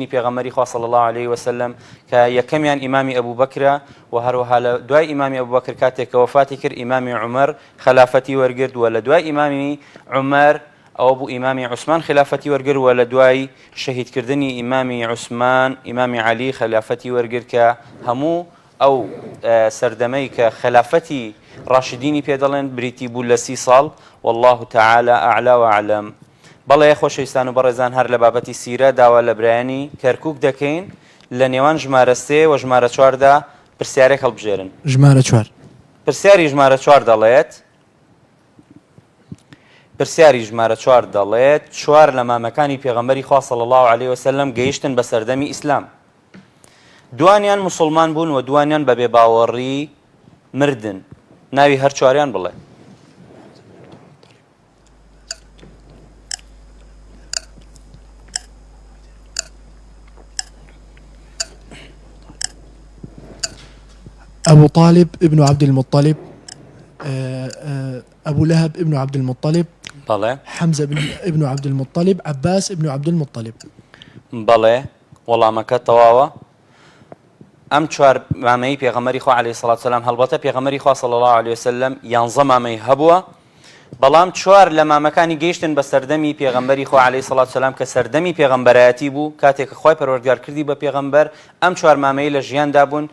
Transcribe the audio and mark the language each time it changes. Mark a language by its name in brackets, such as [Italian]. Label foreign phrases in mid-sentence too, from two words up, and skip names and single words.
[Central Kurdish] پێغەمبەری خوا [Arabic] صلی الله علیه وسلم [Central Kurdish] کە یەکەمیان ئیمامی ئەبوو بەکرە و هەروەها لە دوای ئیمامی ئەبوو بەکر کاتێک کە وەفاتی کرد ئیمامی عومەر خلافەتی وەرگرت و لە دوای ئیمامی عومەر ئەوە بوو ئیمامی عوسمان خلافەتی وەرگرت و لە دوای شەهیدکردنی ئیمامی عوسمان ئیمامی عەلی خلافەتی وەرگرت کە هەموو ئەو سەردەمەی کە خلافەتی ڕاشدینی پێ دەڵێن بریتی بوو لە 30 ساڵ [Arabic] والله تعالى أعلى وأعلم. [Central Kurdish] بەڵێ خۆشەویستان و بەڕێزان هەر لە بابەتی سیرە داوا لە برایانی کەرکووک دەکەین لە نێوان ژمارە 3 و ژمارە 4دا پرسیارێک هەڵبژێرن. ژمارە 4 پرسیاری ژمارە 4 دەڵێت پرسیاری ژمارە 4 دەڵێت 4 لە مامەکانی پێغەمبەری خوا [Arabic] صلی الله علیه وسلم [Central Kurdish] گەیشتن بە سەردەمی ئیسلام. دوانیان مسلمان بوون و دوانیان بە بێباوەڕی مردن. ناوی هەر 4یان بڵێ. أبو طالب ابن عبد المطلب، أبو لهب ابن عبد المطلب، بەڵێ حمزة ابن عبد المطلب، عباس ابن عبد المطلب. بەڵێ وەڵامەکە تەواوە. ئەم 4 مامەی پێغەمبەری خوا [Arabic] عەلەیهی سەڵات وسەلام [Central Kurdish] هەڵبەتە پێغەمبەری خوا [Arabic] صلی الله علیه وسلم [Central Kurdish] 11 مامەی هەبووە بەڵام 4 لە مامەکانی گەیشتن بە سەردەمی پێغەمبەری خوا [Arabic] عەلەیهی سەڵات وسەلام [Central Kurdish] کە سەردەمی پێغەمبەرایەتی بوو کاتێک کە خوای پەروەردگار کردی بە پێغەمبەر ئەم 4 مامەی لە ژیاندا بوون.